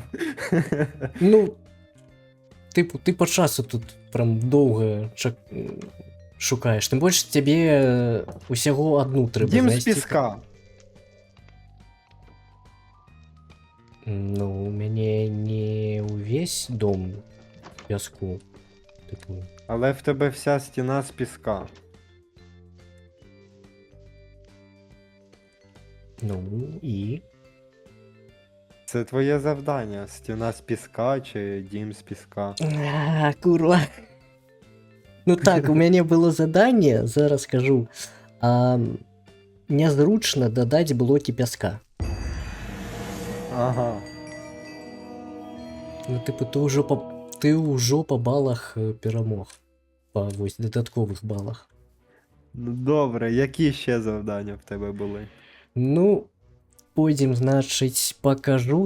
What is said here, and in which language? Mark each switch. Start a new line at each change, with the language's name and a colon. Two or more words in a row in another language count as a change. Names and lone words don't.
Ukrainian: Ну, типу, ти по часу тут прям довго шукаєш. Тим більше тебе усього одну треба Дім з знайти. піска. Ну, у мене не увесь дом в піску. Типу, Але в тебе вся стіна з піска. ну і. Це твоє завдання. Стіна з піска чи дім з піска. Курва. Ну так,
Belarusian: у мяне было задание, зараз скажу. Нязручна дадаць блокі пяска.
Ukrainian: Ага. Ну, типу, ти уже по балах перемог. По ось додаткових балах. Ну добре, які ще завдання в тебе були? Ну, потім, значить, покажу.